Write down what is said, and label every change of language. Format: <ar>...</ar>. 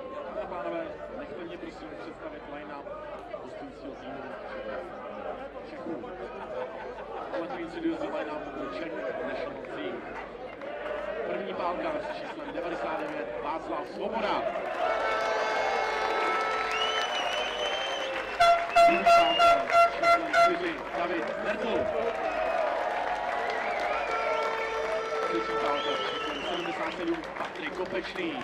<cs>Dámy a pánové, nechte mě prosím představit line-up hostujícího týmu Čechů.</cs> <en>Let me introduce the line-up of the Czech national team.</en> <cs>První pálka s číslem 99 Václav Svoboda. Druhý pálka s číslem 4 David Mertl. Třetí pálka s číslem 77 Patrik Kopečný.</cs>